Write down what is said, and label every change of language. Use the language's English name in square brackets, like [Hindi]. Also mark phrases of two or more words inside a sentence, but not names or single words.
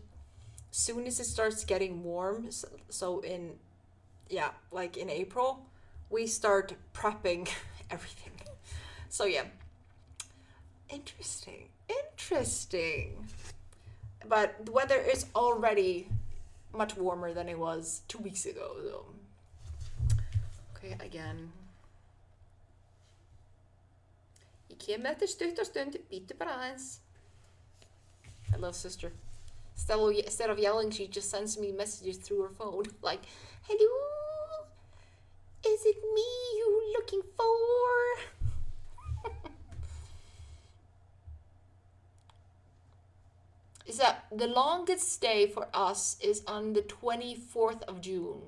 [English] Soon as it starts getting warm, so in April, we start prepping everything. So yeah, interesting. But the weather is already much warmer than it was 2 weeks ago, though. Okay, again. [Icelandic] Ég kem eftir stuttastund, bíddu bara aðeins. [English] I love sister. Instead of yelling, she just sends me messages through her phone. Like, hello? Is it me you looking for? Is that the longest day for us is on the 24th of June.